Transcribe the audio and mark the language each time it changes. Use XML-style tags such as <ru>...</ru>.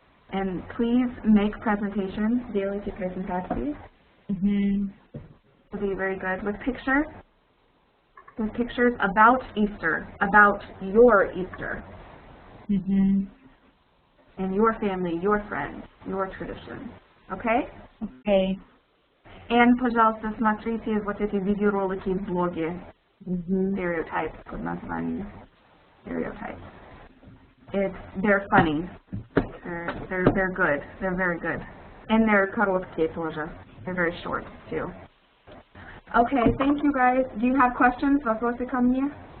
<en>And please make presentations,</en> <ru>делайте презентации.</ru> <en>Will be very good with pictures. With pictures about Easter, about your Easter. And your family, your friends, your tradition. Okay? Okay.</en> <ru>And, пожалуйста, смотрите вот эти видеоролики в блоге. Stereotypes под названием Stereotypes.</ru> <en>They're funny. They're good. They're very good. And they're</en> <ru>короткие тоже.</ru> <en>They're very short too. Okay, thank you guys. Do you have questions?</en> <ru>Вопросы ко мне?</ru>